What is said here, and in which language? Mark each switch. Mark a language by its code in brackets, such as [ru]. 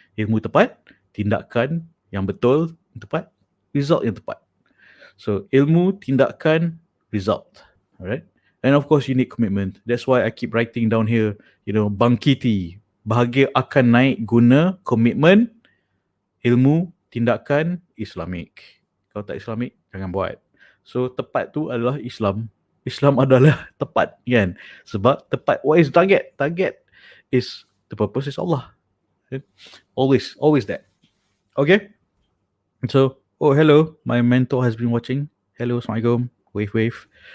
[ms] Ilmu tepat, tindakan yang betul, tepat, result yang tepat. So ilmu, tindakan, result. Alright? [en] And of course you need commitment. That's why I keep writing down here, you know, bangkiti. [ms] Bahagia akan naik guna komitmen, ilmu, tindakan, Islamik. Kalau tak Islamik, jangan buat. So tepat tu adalah Islam. Islam adalah tepat, kan? Sebab tepat, [en] what is target? Target is, the purpose is Allah. Always that. Okay? So, oh, hello, my mentor has been watching. Hello, Assalamualaikum. Wave.